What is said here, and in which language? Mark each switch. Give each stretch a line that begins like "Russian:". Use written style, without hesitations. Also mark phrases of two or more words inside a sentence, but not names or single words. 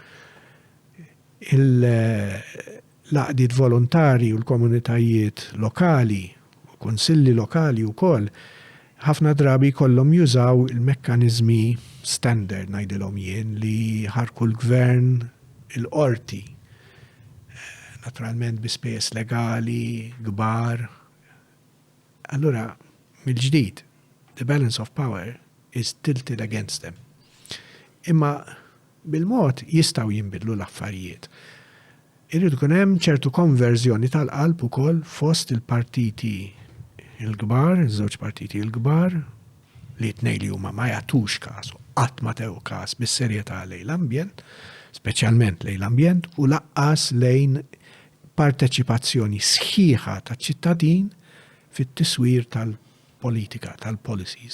Maltese: Il-laqdiet volontari u l-komunitajiet lokali, u konsilli lokali wkoll, ħafna drabi kollhom jużaw il-mekkaniżmi standard ngħidilhom jien li ħarku l-gvern il-qorti. Naturalment bi spejjeż legali, kbar. Allura, mill-ġdid,
English: the balance of power is tilted against them.
Maltese: Imma bil-mod jistaw jinbidlu l-affarijiet. Irridu kun hemm ċertu konverżjoni tal-qalb ukoll fost il-partiti il-kbar, iż-żewġ partiti il-kbar, li tnej li huma ma jagħtux każ, qatt ma tew każ bis-serjetà lejn l-ambjent, speċjalment lejn l-ambjent, u laqqas lejn parteċipazzjoni sħiħa taċ-ċittadin fit-tiswir tal-politika, tal-policies.